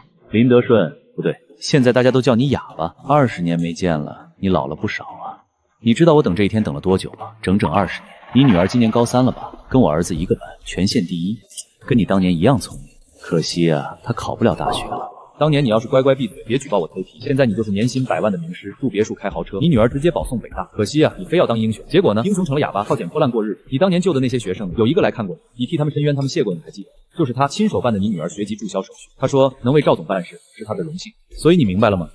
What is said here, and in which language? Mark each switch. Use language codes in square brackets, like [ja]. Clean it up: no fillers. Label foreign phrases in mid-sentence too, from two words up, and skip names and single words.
[zh] 林德顺，不对，现在大家都叫你哑巴。20年没见了，你老了不少啊。你知道我等这一天等了多久吗？整整20年。你女儿今年高3了吧？跟我儿子一个班，全县第1，跟你当年一样聪明。可惜啊，她考不了大学了。当年你要是乖乖闭嘴，別舉報我偷題，現在你就是年薪100萬的名師，住別墅開豪車，你女兒直接保送北大。可惜啊，你非要當英雄，結果呢，英雄成了啞巴，靠撿破爛過日子。你當年救的那些學生，有一個來看過你，你替他們申冤，他們謝過你還記得？就是他親手辦的你女兒學籍註銷手續。他說能為趙總辦事是他的榮幸。所以你明白了嗎？